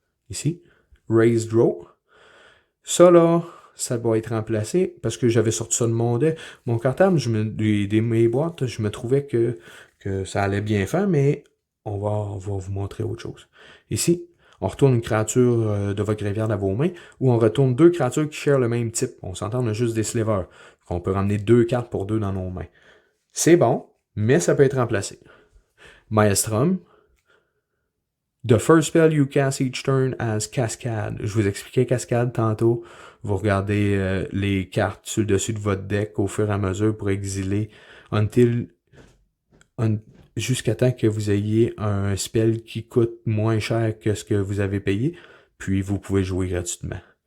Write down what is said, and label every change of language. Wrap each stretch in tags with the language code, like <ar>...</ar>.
<fr>Ici, Raise Draw. Ça, là, ça doit être remplacé parce que j'avais sorti ça de mon cartable, mes boîtes, je me trouvais que ça allait bien faire, mais on va vous montrer autre chose. Ici, on retourne une créature de votre graveyard à vos mains, ou on retourne 2 créatures qui share le même type. On s'entend, on a juste des slivers. On peut ramener 2 cartes pour 2 dans nos mains. C'est bon, mais ça peut être remplacé. Maelstrom.</fr> <en>The first spell you cast each turn as Cascade.</en> <fr>Je vous expliquais Cascade tantôt. Vous regardez les cartes sur le dessus de votre deck au fur et à mesure pour exiler jusqu'à temps que vous ayez un spell qui coûte moins cher que ce que vous avez payé, puis vous pouvez jouer gratuitement.</fr>